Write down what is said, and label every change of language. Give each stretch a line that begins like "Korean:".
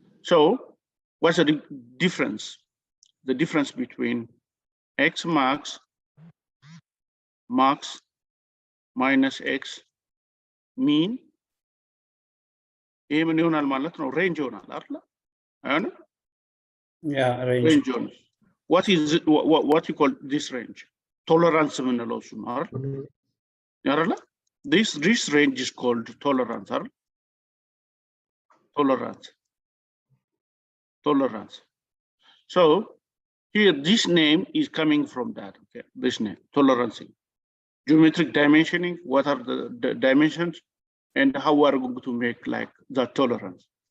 English: So what's the difference? The difference between x max minus x mean,
Amharic: ምን ይሆናል ማለት ነው? ሬንጅ ይሆናል አይደል? አይሆንም?
English: Yeah, range. What is it, what you call this range?
Amharic: Tolerance የምንለው እሱ ነው አይደል?
English: This range is called tolerance,
Amharic: አይደል?
English: Tolerance. So here this name is coming from that, okay? This name, tolerance. Geometric dimensioning, what are the dimensions and how we are going to make like that tolerance.